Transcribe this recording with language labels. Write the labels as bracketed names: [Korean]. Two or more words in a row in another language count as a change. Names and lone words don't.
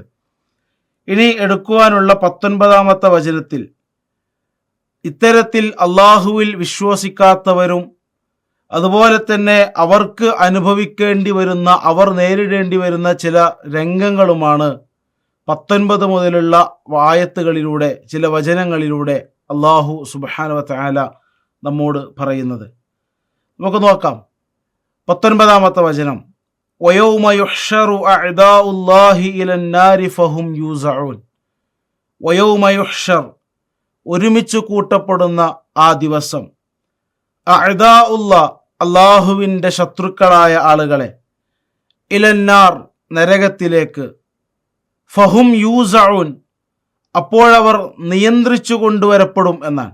[Malayalam] ഇനി എടുക്കുവാനുള്ള 19-ാമത്തെ വചനത്തിൽ ഇത്തരത്തിൽ അള്ളാഹുവിൽ വിശ്വസിക്കാത്തവരും അതുപോലെ തന്നെ അവർക്ക് അനുഭവിക്കേണ്ടി വരുന്ന, അവർ നേരിടേണ്ടി വരുന്ന ചില രംഗങ്ങളുമാണ് 19 മുതലുള്ള ആയത്തുകളിലൂടെ, ചില വചനങ്ങളിലൂടെ അള്ളാഹു [Arabic] سبحانه وتعالى [Malayalam] നമ്മോട് പറയുന്നത്. നമുക്ക് നോക്കാം. 19-ാമത്തെ വചനം, [Arabic] وَيَوْمَ يُحْشَرُ أَعْدَاءُ اللَّهِ إِلَى النَّارِ فَهُمْ يُوزَعُونَ. وَيَوْمَ يُحْشَرُ, [Malayalam] ഒരുമിച്ച് കൂട്ടപ്പെടുന്ന ആ ദിവസം, അഅ്ദാഉല്ലാഹ്, അള്ളാഹുവിൻ്റെ ശത്രുക്കളായ ആളുകളെ, ഇലന്നാർ, നരകത്തിലേക്ക്, [Arabic] فهم يوزعون, [Malayalam] അപ്പോഴവർ നിയന്ത്രിച്ചു കൊണ്ടുവരപ്പെടും എന്നാണ്.